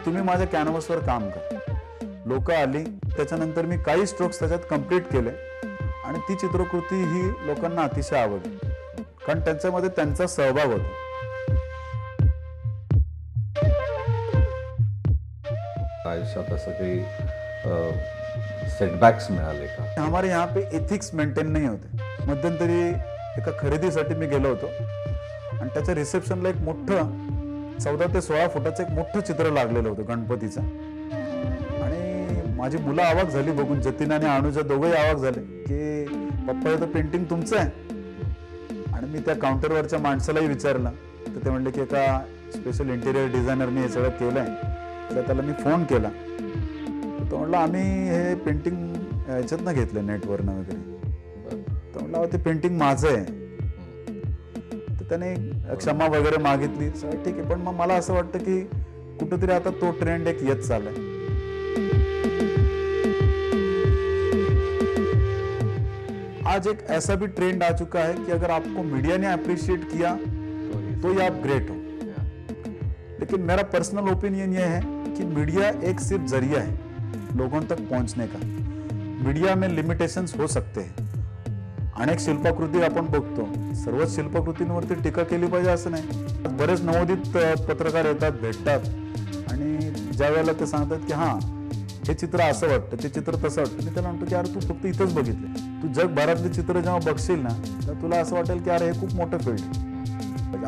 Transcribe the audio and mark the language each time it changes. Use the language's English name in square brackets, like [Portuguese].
[Marathi] तुम्ही माझ्या कॅनव्हासवर काम करा. लोक आली. त्याच्यानंतर मी काही स्ट्रोक्स त्याच्यात कम्प्लीट केले आणि ती चित्रकृती ही लोकांना अतिशय आवडली, कारण त्यांच्यामध्ये त्यांचा सहभाग होता. आयुष्यात असं काही सेटबॅक्स मिळाले का? [Hindi] हमारे यहाँ पे एथिक्स मेंटेन नहीं होते. [Marathi] मध्यंतरी एका खरेदीसाठी मी गेलो होतो आणि त्याच्या रिसेप्शनला एक मोठं 14 ते 16 फुटाचं एक मोठं चित्र लागलेलं होतं गणपतीचं. आणि माझी मुलं अवाक झाली बघून. जतीन आणि अनुजा दोघंही अवाक झाले की पप्पा हे तर पेंटिंग तुमचं आहे. आणि मी त्या काउंटरवरच्या माणसालाही विचारलं तर ते म्हणले की एका स्पेशल इंटिरियर डिझायनरने हे सगळं केलंय. तर त्याला मी फोन केला. तो म्हटलं आम्ही हे पेंटिंग ह्याच्यातनं घेतलं नेटवरनं वगैरे. तर म्हटलं ते पेंटिंग माझं आहे. तर त्याने क्षमा वगैरे मागितली. ठीक आहे. पण मग मला असं वाटतं की कुठेतरी आता तो ट्रेंड एक येत चाललाय. [Hindi] आज एक ऐसा भी ट्रेंड आ चुका है कि अगर आपको मीडिया ने अप्रिशिएट किया तो ये आप ग्रेट हो. लेकिन मेरा पर्सनल ओपिनियन ये है कि मीडिया एक सिर्फ जरिया है लोगों तक पहुंचने का. मीडिया में लिमिटेशंस हो सकते हैं. [Marathi] अनेक शिल्पकृती आपण बघतो. सर्वच शिल्पकृतींवरती टीका केली पाहिजे असं नाही. बरेच नवोदित पत्रकार येतात, भेटतात आणि ज्या वेळेला ते सांगतात की हां हे चित्र असं वाटतं, ते चित्र तसं वाटतं, मी त्याला म्हणतो की अरे तू फक्त इथंच बघितलं. तू जगभरातले चित्र जेव्हा बघशील ना तर तुला असं वाटेल की अरे हे खूप मोठं फील्ड.